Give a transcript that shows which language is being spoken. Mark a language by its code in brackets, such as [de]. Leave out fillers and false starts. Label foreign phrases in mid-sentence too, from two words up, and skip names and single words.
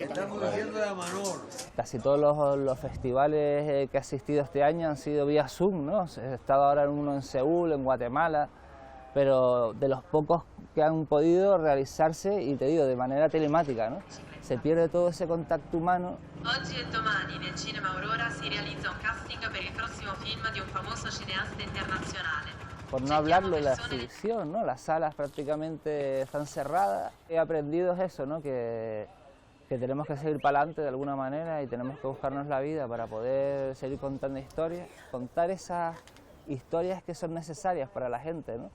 [es] Estamos diciendo de Manolo. Casi todos los festivales que he asistido este año han sido vía Zoom, ¿no? He estado ahora en uno en Seúl, en Guatemala, pero de los pocos que han podido realizarse, y te digo, de manera telemática, ¿no? Se pierde todo ese contacto humano. [it] Oggi e domani nel Cinema Aurora si realizza un casting per il prossimo film di un famoso cineasta internazionale. [es] Por no hablarlo de la exhibición, ¿no? Las salas prácticamente están cerradas. He aprendido eso, ¿no? Que tenemos que seguir para adelante de alguna manera y tenemos que buscarnos la vida para poder seguir contando historias, contar esas historias que son necesarias para la gente, ¿no?